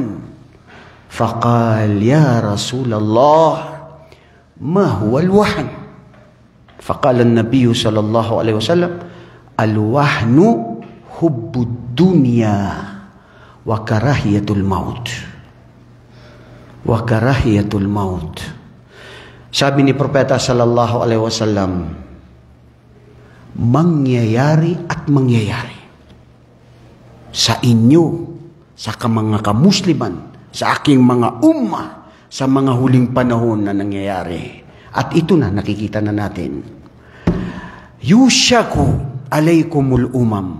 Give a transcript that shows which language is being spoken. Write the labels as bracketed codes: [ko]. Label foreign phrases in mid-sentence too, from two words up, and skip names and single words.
[ar] فَقَالَ يَا رَسُولَ اللَّهِ مَا هُوَ الْوَهْنُ؟ فَقَالَ النَّبِيُّ صلى الله عليه وسلم الْوَهْنُ حُبُّ الدُّنْيَا وَكَرَاهِيَةُ الْمَوْتِ. وكراهية الموت. [tl] Sabi ni Propeta [ar] صلى الله عليه وسلم, [tl] mangyayari at mangyayari sa inyo, sa mga kamusliman, sa aking mga umma, sa mga huling panahon na nangyayari. At ito na, nakikita na natin. [ar] يوشك عليكم الأمم.